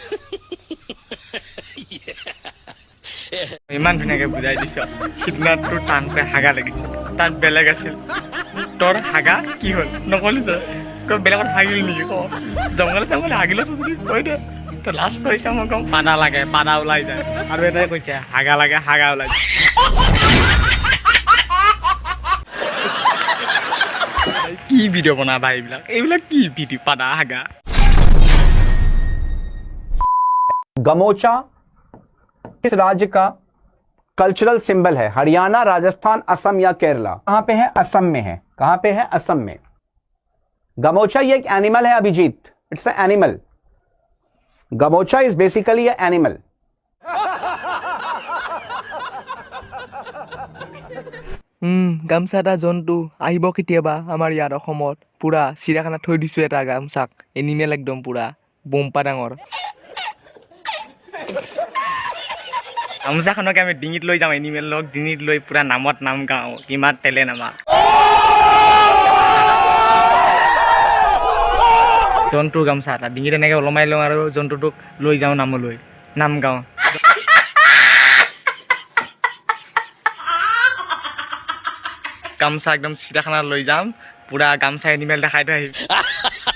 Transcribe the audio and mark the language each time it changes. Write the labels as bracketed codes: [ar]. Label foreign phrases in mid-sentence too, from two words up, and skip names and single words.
[as] ইমান ধুনীয়াকে বুজাই দিছ সিদিনা তোৰ টানকৈ হাগা লাগিছিল তাত বেলেগ আছিল তোৰ হাগা কি হ'ল নকলি তই বেলেগত হাগিল নেকি ক জংঘলে জংঘলে হাগিল যদি কৈ দে তই লাষ্ট কৰিছ মই কম পাদা লাগে পাদা ওলাই যায় আৰু এটাই কৈছে হাগা লাগে হাগা ওলাই যায় কি ভিডিঅ' বনাবা এইবিলাক কি ভিডিঅ' পাদা হাগা [hi] गमोचा इस राज्य का कल्चरल सिंबल है। हरियाणा, राजस्थान, असम या केरला। कहां पे है? असम में है। कहां पे है? असम में। गमोचा ये एक एनिमल है अभिजीत, [en] it's a animal. gamocha is basically a animal. [as] গামছা এটা জন্তু আহিব কেতিয়াবা আমাৰ ইয়াত অসমত পুৰা চিৰিয়াখানাত থৈ দিছো এটা গামচাক এনিমেল একদম পুৰা বম্পা ডাঙৰ গামোচাখনকে আমি ডিঙিত লৈ যাওঁ এনিমেল লগ ডিঙিত লৈ পুৰা নামত নাম গাওঁ কিমান টেলেণ্ট আমাৰ জন্তুৰ গামোচা এটা ডিঙিত এনেকৈ ওলমাই লওঁ আৰু জন্তুটোক লৈ যাওঁ নামলৈ নাম গাওঁ গামচা একদম চিৰিয়াখানাত লৈ যাম পুৰা গামচা এনিমেল দেখাই থৈ আহিম